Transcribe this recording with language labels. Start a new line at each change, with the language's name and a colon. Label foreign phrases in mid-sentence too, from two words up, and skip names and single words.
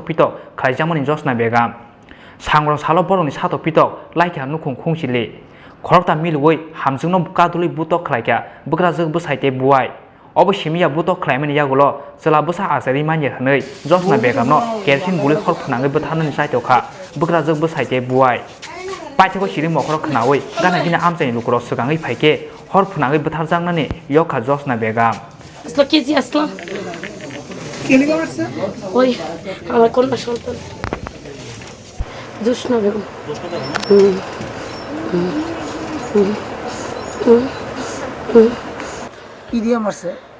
Bodo: पिदक ख्लायजांमानि जसना बेगम सांग्रं सालो बरनि सातो पिदक लाइखा नुखुं खुंसिलि खरकता मिलुवै हामजोंनो कादुलि बुतक ख्लायका बोग्राजोग बोसायते बुवाय अब सिमिया बुतक ख्लायमानि यागुलो सोला बसा आजारि मानिया हनै जसना बेगमनो केरसिन बुलि हर फुनाङै बोथारनानै जायथखा बोग्राजोग बोसायते बुवाय पाइथेको सिरि मखर खोनावै गाना बिना आमजायनि लुकुराव सिगाङै फायके हर फुनाङै बोथारजांनानै यखा जसना बेगम
Bangla: আসলো কেজি আসলো ওই আমার কন্যা সন্তান জোসনা বেগম কি দিয়ে মারছে